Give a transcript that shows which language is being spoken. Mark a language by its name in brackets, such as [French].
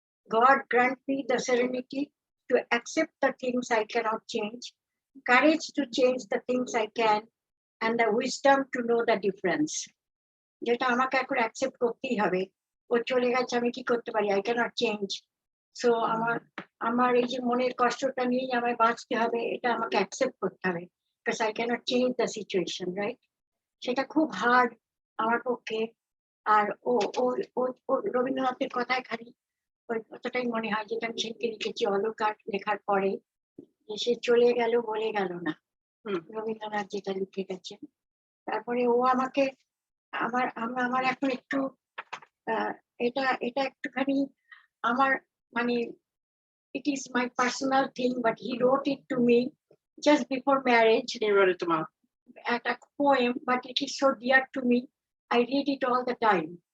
[English] God grant me the serenity to accept the things I cannot change, courage to change the things I can, and the wisdom to know the difference. [Bangla] যেটা আমাকে এখন accept করতেই হবে, ও চলে গেছে, আমি কি করতে পারি, [English] I can't change. [Bangla] সো আমার এই যে মনের কষ্টটা নিয়েই আমায় বাঁচতে হবে, এটা আমাকে অ্যাকসেপ্ট করতে হবে, [English] because I can't change the situation, [Bangla] right? সেটা খুব হার্ড আমার পক্ষে। আর ও রবীন্দ্রনাথের কথায় খালি ওই কথাটাই মনে হয়, যেটা আমি সেদিকে লিখেছি অলকার লেখার পরে, যে সে চলে গেল বলে গেল না, রবীন্দ্রনাথ যেটা লিখে গেছেন। তারপরে ও আমাকে আমার এখন একটু এটা একটুখানি আমার মানে [English] it is my personal thing, but he wrote it to me just before marriage. He wrote it to Mom. At a poem, but it is so dear to me. I read it all the time.